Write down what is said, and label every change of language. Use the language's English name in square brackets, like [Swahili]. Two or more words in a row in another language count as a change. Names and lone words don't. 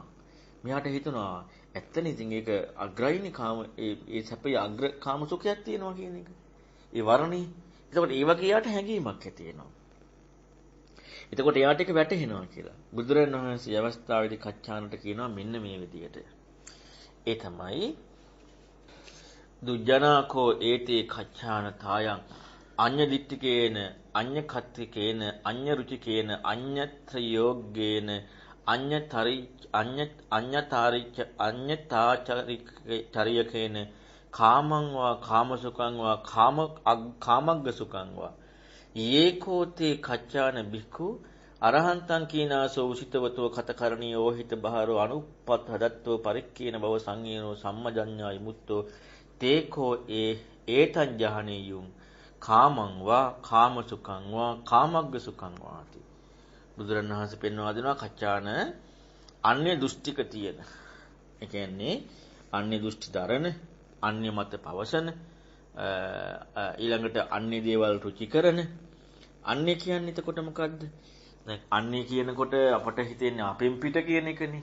[Sinhala] මෙයාට හිතුණා ඇත්තනේ ඉතින් ඒක අග්‍රයිනේ කාම ඒ සැපේ අග්‍ර කාම සුඛයක් තියෙනවා කියන එක. ඒ වර්ණේ. එතකොට ඒ වගේ යාට හැඟීමක් ඇති වෙනවා. එතකොට එයාට ඒක වැටහෙනවා කියලා. බුදුරජාණන් වහන්සේ අවස්ථාවේදී කච්චානට කියනවා මෙන්න මේ විදියට. [Pali] ඒ තමයි දුජ්ජනාකෝ ඒතේ කච්චාන තායං අඤ්ඤ දිට්ඨිකේන අඤ්ඤ කත්තිකේන අඤ්ඤ රුචිකේන අඤ්ඤත්‍ර යෝග්ගේන අඤ්ඤතාචරිකේන කාමං වා කාමසුඛං වා කාමග්ග සුඛං වා යේකෝතේ කච්චාන බික්ඛු අරහන්තං කීනාසෝ උසිතවතෝ කතකරණියෝ හිත බහරෝ අනුප්පත් හදත්තෝ පරික්කේන බව සංයේනෝ සම්මජඤ්ඤා විමුක්තෝ තේකෝ ඒතං ජහනේයුම් කාමං වා කාමසුඛං වා කාමග්ග සුඛං වාති. [Sinhala] බුදුරණවහන්සේ පෙන්වා දෙනවා කච්චාන අන්‍ය දෘෂ්ටික තියෙන. ඒ කියන්නේ අන්‍ය දෘෂ්ටි දරන, අන්‍ය මත පවසන, ඊළඟට අන්‍ය දේවල් රුචි කරන. අන්‍ය කියන්නේ එතකොට මොකද්ද? දැන් අන්‍ය කියනකොට අපට හිතෙන්නේ අපෙන් පිට කියන එකනේ.